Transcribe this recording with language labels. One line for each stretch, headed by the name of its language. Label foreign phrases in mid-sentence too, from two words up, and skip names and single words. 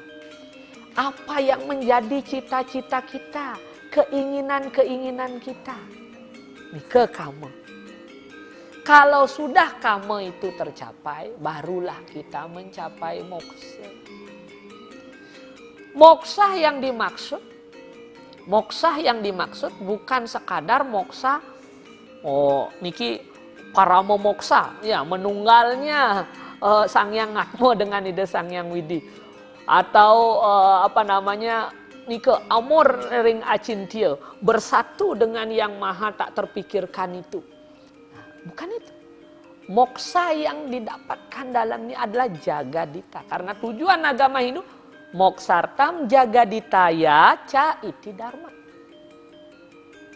Indonesian: Apa yang menjadi cita-cita kita, keinginan-keinginan kita, ini ke kama. Kalau sudah kama itu tercapai, barulah kita mencapai moksa. Moksa yang dimaksud bukan sekadar moksa, niki paramo moksa, ya menunggalnya Sangyang Atma dengan ide Sangyang Widi, atau
Balinese: nike amor ring acintya,
Indonesian: bersatu dengan yang maha tak terpikirkan itu. Nah, bukan itu. Moksa yang didapatkan dalam ini adalah jagadita, karena tujuan agama Hindu
Sanskrit: moksartam jagaditaya ca iti dharma.